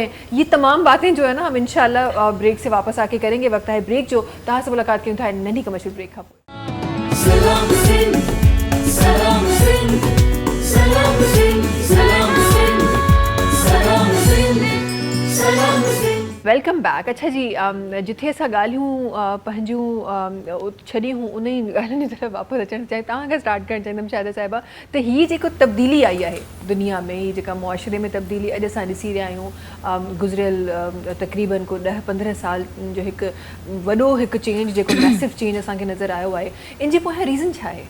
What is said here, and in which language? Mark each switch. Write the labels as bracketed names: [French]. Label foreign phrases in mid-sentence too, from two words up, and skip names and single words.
[Urdu] یہ تمام باتیں جو ہے نا ہم انشاءاللہ بریک سے واپس آ کے کریں گے. وقت ہے بریک, جو تہا سے ملاقات کی تھا ننھی کمرشل بریک. ویلکم بیک. اچھا جی, [Sindhi] جتھے असां ॻाल्हियूं पंहिंजूं छॾियूं उन ई ॻाल्हियुनि जी तरफ़ वापसि अचणु चाहियूं. तव्हां खां स्टार्ट करणु चाहींदमि शाहिदा साहिबा, त हीअ जेको तब्दीली आई आहे दुनिया में, हीअ जेका मुआशरे में तब्दीली अॼु असां ॾिसी रहिया आहियूं, गुज़िरियल तक़रीबन को 10-15 साल जो हिकु वॾो हिकु चेंज, जेको [English] massive change [Sindhi] असांखे नज़र आयो आहे, इन जे पोयां रीज़न छा आहे?